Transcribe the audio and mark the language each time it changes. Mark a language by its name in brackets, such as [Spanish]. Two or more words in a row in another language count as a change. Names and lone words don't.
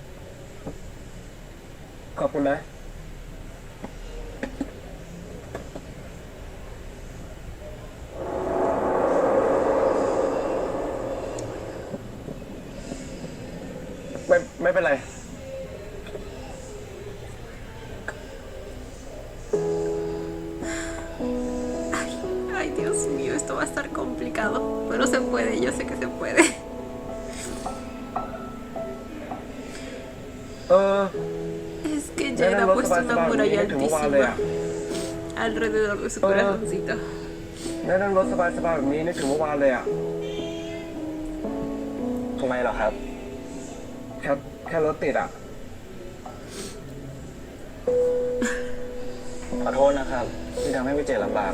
[Thai] ขอบคุณนะ ไม่เป็นไร [Spanish] Ay, Dios mío, esto va a estar complicado. Pero se puede, yo sé que se puede. [Thai] เออ [Spanish] Es que [Thai] ได้ [Spanish] Jade [Thai] นั่ง [Spanish] ha [Thai] รถ [Spanish] puesto [Thai] ส [Spanish] una [Thai] บายๆแบบนี้ [Spanish] muralla [Thai] นึกถึงเมื่อวานเลย [Spanish] altísima [Thai] อ่ะ [Spanish] alrededor de su corazoncito. [Thai] ได้นั่งรถสบายๆแบบนี้นึกถึงเมื่อวานเลยอ่ะ ทำไมเหรอครับ แค่รถติดอ่ะ ขอโทษนะครับ ที่ทำให้พี่เจตลำบากอะ